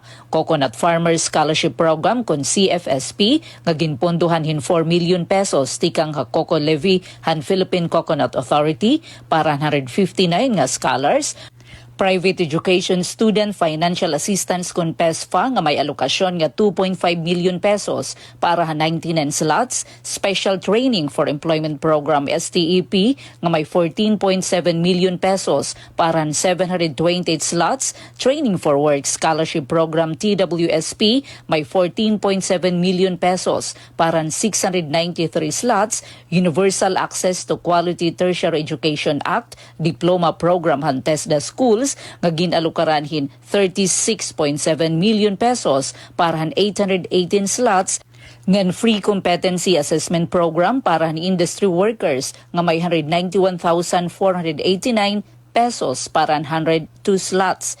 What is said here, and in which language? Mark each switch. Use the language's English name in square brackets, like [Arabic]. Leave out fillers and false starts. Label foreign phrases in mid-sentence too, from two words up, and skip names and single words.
[Waray] Coconut Farmers Scholarship Program kon CFSP nga ginpondohan hin 4 million pesos tikang Coco Levy han Philippine Coconut Authority para 159 nga scholars. Private Education Student Financial Assistance kon PESFA nga may alokasyon nga 2.5 million pesos para 99 slots, Special Training for Employment Program STEP nga may 14.7 million pesos para 728 slots, Training for Work Scholarship Program TWSP may 14.7 million pesos para 693 slots, Universal Access to Quality Tertiary Education Act Diploma Program han TESDA Schools nga ginalukaranhin 36.7 million pesos para 818 slots ngan Free Competency Assessment Program para ni [English] industry workers [Waray] nga may 191,489 pesos para 102 slots.